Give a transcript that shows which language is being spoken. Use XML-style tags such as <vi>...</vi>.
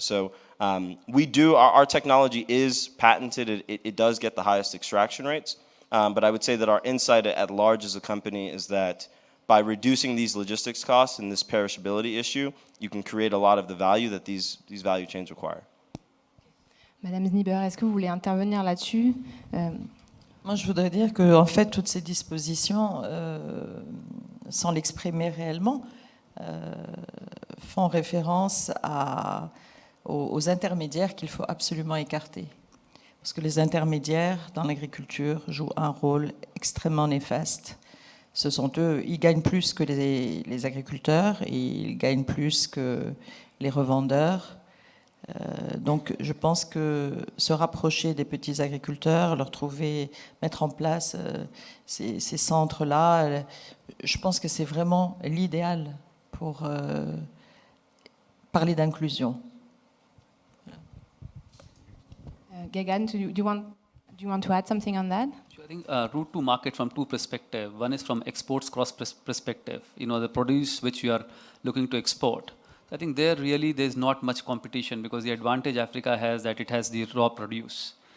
<en>So our technology is patented. It does get the highest extraction rates. But I would say that our insight at large as a company is that by reducing these logistics costs and this perishability issue, you can create a lot of the value that these value chains require.</en> <fr>Madame Zniber, est-ce que vous voulez intervenir là-dessus? Moi, je voudrais dire que, en fait, toutes ces dispositions, sans l'exprimer réellement, font référence aux intermédiaires qu'il faut absolument écarter. Parce que les intermédiaires dans l'agriculture jouent un rôle extrêmement néfaste. Ce sont eux, ils gagnent plus que les agriculteurs, et ils gagnent plus que les revendeurs. Donc je pense que se rapprocher des petits agriculteurs, mettre en place ces centres-là, je pense que c'est vraiment l'idéal pour parler d'inclusion.</fr> <en>Gagan, do you want to add something on that? I think route to market from two perspectives. One is from exports cross perspective. The produce which you are looking to export. I think there's not much competition because the advantage Africa has that it has the raw produce.</en>